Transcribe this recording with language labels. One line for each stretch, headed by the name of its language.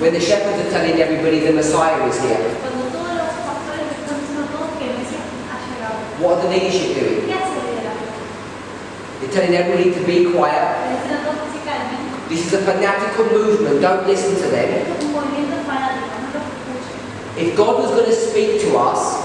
English: When the shepherds are telling everybody the Messiah is here,
Spanish: Cuando todos los pastores están diciendo a todos que el Mesías ha llegado.
English: what are the leadership doing?
Spanish: ¿Qué hace el liderazgo?
English: They're telling everybody to be quiet.
Spanish: Le dicen a todos que se calmen.
English: This is a fanatical movement. Don't listen to them.
Spanish: Esto es un movimiento fanático, no lo escuchen.
English: If God was going to speak to us